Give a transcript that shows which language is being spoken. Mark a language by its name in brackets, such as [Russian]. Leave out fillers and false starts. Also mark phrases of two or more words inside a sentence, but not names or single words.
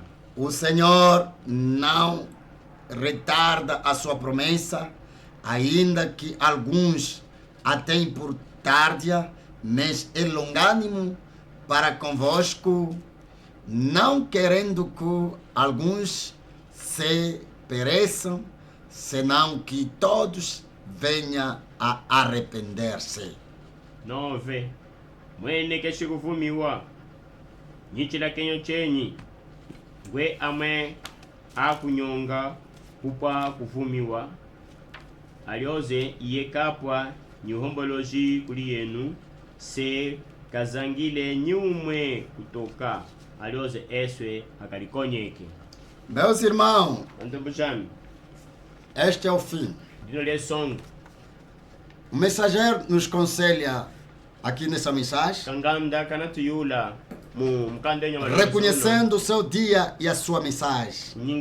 [Portuguese] O Senhor não retarda a sua promessa, ainda que alguns a têm por tardia, mas é longânimo para convosco, não querendo que alguns se pereçam, senão que todos venham a arrepender-se. 9. [Chokwe] Mwene keshikuvumiwa nyichila kenyo chenyi ngwe amwe akunyonga kupa kuvumiwa alioze iyekapwa nyuhomboloji kuli yenu se kazangile nyumwe kutoka alioze eswe akalikonyeke. [Portuguese] Meus irmãos, este é o fim. O mensageiro nos aconselha aqui nessa mensagem, reconhecendo o seu dia e a sua mensagem.